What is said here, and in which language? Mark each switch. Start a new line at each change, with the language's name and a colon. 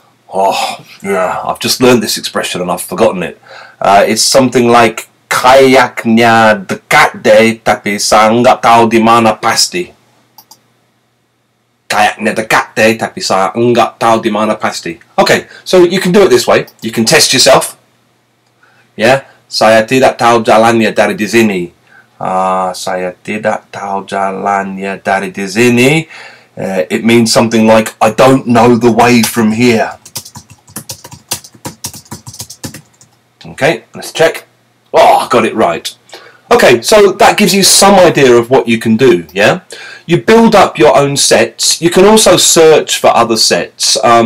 English: Oh, yeah, I've just learned this expression and I've forgotten it. It's something like,
Indonesian: kayaknya dekat deh, tapi saya nggak tahu di mana pasti. Kayaknya dekat deh, tapi saya nggak tahu di mana pasti.
English: Okay, so you can do it this way. You can test yourself.
Indonesian: Yeah, saya tidak tahu jalannya dari di sini. Saya tidak tahu jalannya dari di sini.
English: It means something like, I don't know the way from here. Okay, let's check. Oh, I got it right. Okay, so that gives you some idea of what you can do, yeah? You build up your own sets. You can also search for other sets.